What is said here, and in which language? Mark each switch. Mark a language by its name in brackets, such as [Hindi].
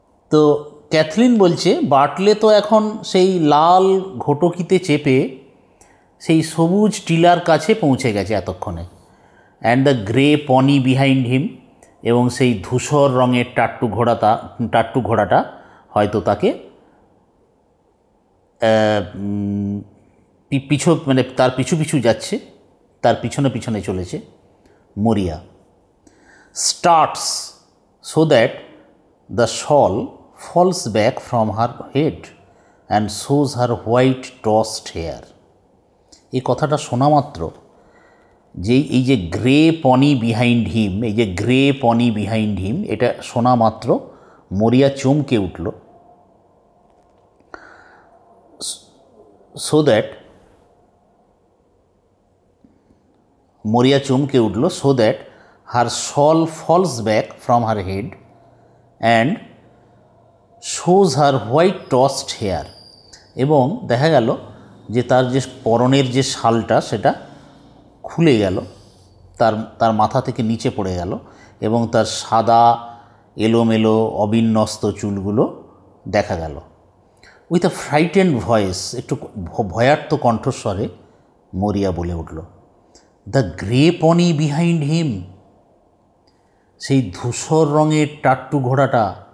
[Bangla] তো ক্যাথলিন বলছে বাটলে তো এখন সেই লাল ঘটকিতে চেপে সেই সবুজ টিলার কাছে পৌঁছে গেছে এতক্ষণে। [English] and the grey pony behind him, [Bangla] এবং সেই ধূসর রঙের টাট্টু ঘোড়াটা হয়তো তাকে মানে তার পিছু পিছু যাচ্ছে, তার পিছনে পিছনে চলেছে। [English] Moira starts so that the shawl falls back from her head and shows her white tossed hair। [Bangla] এই কথাটা শোনা মাত্র এই যে [English] grey pony behind him, [Bangla] এই যে গ্রে পনি বিহাইন্ড হিম, এটা শোনা মাত্র মরিয়া চমকে উঠল। [English] Moira [Bangla] চমকে উঠল [English] so that her shawl falls back from her head and shows her white tossed hair। [Bangla] এবং দেখা গেল যে তার যে পরনের যে শালটা সেটা খুলে গেল, তার মাথা থেকে নিচে পড়ে গেল এবং তার সাদা এলোমেলো অবিন্যস্ত চুলগুলো দেখা গেল। [English] with a frightened voice, [Bangla] একটু ভয়ার্ত কণ্ঠস্বরে মরিয়া বলে উঠল, [English] the grey pony behind him, [Bangla] সেই ধূসর রঙের টাট্টু ঘোড়াটা।